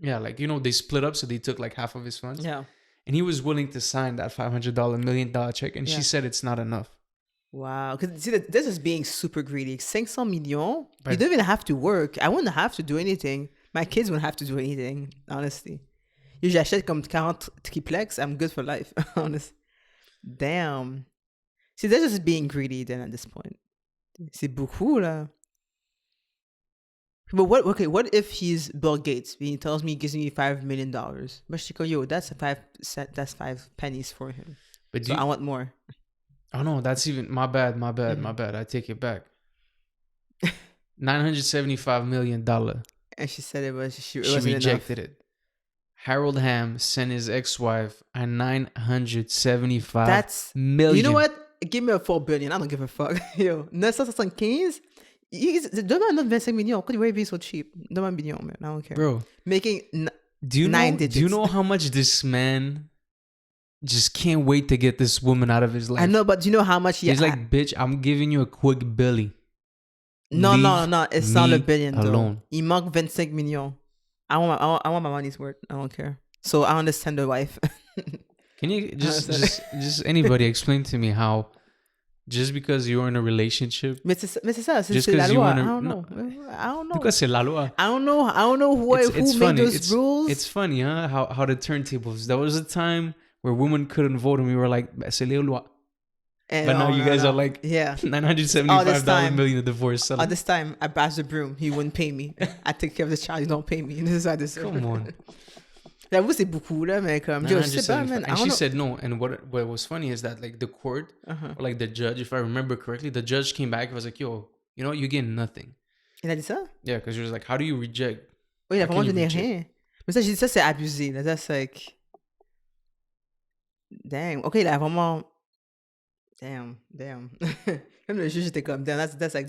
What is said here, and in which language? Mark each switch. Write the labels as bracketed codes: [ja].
[en] Yeah, like they split up, so they took like half of his funds. Yeah, and he was willing to sign that $500 million check, and she said it's not enough. Wow, because see, this is being super greedy. 500 millions. You don't even have to work. I wouldn't have to do anything. My kids wouldn't have to do anything, honestly. [fr] Usually, j'achète comme 40 triplex. [en] I'm good for life, honestly. Damn. See, this is being greedy then at this point. [fr] C'est beaucoup, là. [en] But what if he's Bill Gates? He tells me he gives me $5 million. But she go, yo, that's 5 pennies for him. But I want more. Oh no, that's even my bad. I take it back. $975 million. And she said she rejected it. Harold Ham sent his ex-wife a $975 million. You know what? Give me a $4 billion. I don't give a fuck. Yo, 975. [fr] Donne-moi un autre 25 millions. Pourquoi tu vas [en] so cheap? Donne-moi $1 billion, man. I don't care. Bro, making do you know how much this man just can't wait to get this woman out of his life? I know, but do you know how much he's like, bitch, I'm giving you a quick Billy. No, it's not a billion alone. [fr] Il manque 25 millions. [en] I want my money's worth. I don't care. So I understand the wife. Can you just anybody explain to me how just because you're in a relationship? [fr] Mais c'est ça, c'est la loi. [en] I don't know. [fr] Because c'est la loi. [en] I don't know who made those rules. It's funny, huh? How the turntables. There was a time where women couldn't vote, and we were like, [fr] c'est les lois. [en] But now you guys are like, $975 million of divorce. All this time, I passed the broom. He wouldn't pay me. I take care of this child. You don't pay me. This is how this. Come on. [fr] J'avoue, c'est beaucoup, là, mais comme, je sais pas, man. [en] And she said no. And what was funny is that, like, the court, or like the judge, if I remember correctly, the judge came back and was like, yo, you know what? You're getting nothing. [fr] Il a dit ça? [en] Yeah, because she was like, how do you reject? [fr] Oui, il a vraiment donné rien. Mais ça, j'ai dit ça, c'est abusé. [en] Là. That's like. [fr] Dang. OK, il a vraiment. Damn. Même le juge était comme, [en] damn, that's like